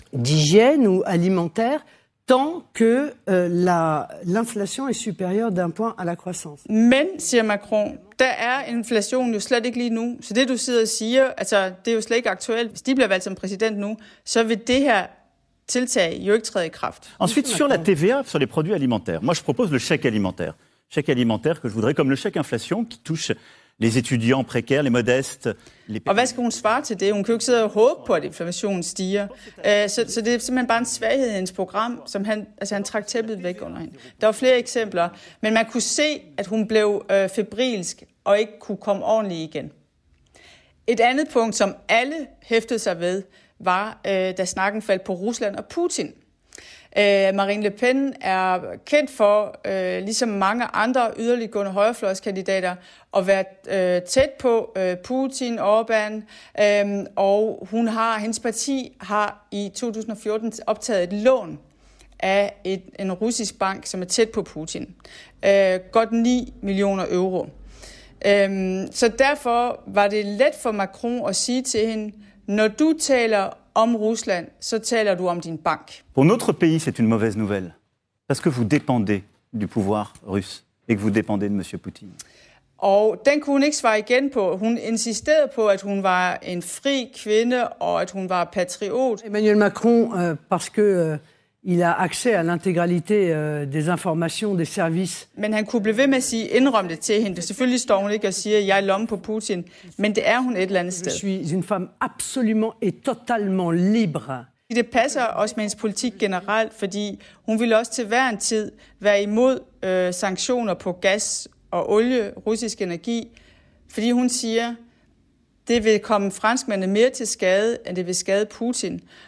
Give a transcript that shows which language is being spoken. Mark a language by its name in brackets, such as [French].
[French] D'hygiène ou alimentaire, tant que l'inflation est supérieure d'un point à la croissance. [Danish] Men, siger Macron, der er inflationen jo slet ikke lige nu. Så det, du sidder og siger, altså, det er jo slet ikke aktuelt. Hvis de bliver valgt som præsident nu, så vil det her tiltag jo ikke træde i kraft. [French] Ensuite, sur la TVA, sur les produits alimentaires. Moi, je propose le chèque alimentaire. Chèque alimentaire que je voudrais comme le chèque inflation qui touche les étudiants précaires, les modestes. [Danish] Og hvad skal hun svare til det? Hun kan jo ikke sidde og håbe på, at inflationen stiger. Så det er simpelthen bare en svaghed i hendes program, som han trak tæppet væk under hende. Der var flere eksempler, men man kunne se, at hun blev febrilsk og ikke kunne komme ordentligt igen. Et andet punkt, som alle hæftede sig ved, var, da snakken faldt på Rusland og Putin. Marine Le Pen er kendt for, ligesom mange andre yderliggående højrefløjskandidater, at være tæt på Putin, Orbán, og hendes parti har i 2014 optaget et lån af en russisk bank, som er tæt på Putin. Godt 9 millioner euro. Så derfor var det let for Macron at sige til hende, når du taler om Rusland, så taler du om din bank. [French] Pour notre pays, c'est une mauvaise nouvelle. Parce que vous dépendez du pouvoir russe et que vous dépendez de monsieur Poutine. [Danish] Og den kunne hun ikke svare igen på. Hun insisterede på, at hun var en fri kvinde og at hun var patriot. [French] Emmanuel Macron parce que il a accès à l'intégralité des informations des services. [Danish] Men han kunne blive ved med at sige indrømme det til hende. Selvfølgelig står hun ikke og siger jeg er lomme på Putin, men det er hun et eller andet sted. [French] Je suis une femme absolument et totalement libre. [Danish] Det passer også med hendes politik generelt, fordi hun ville også til hver en tid være imod sanktioner på gas og olie, russisk energi, fordi hun siger det vil komme franskmændene mere til skade end det vil skade Putin.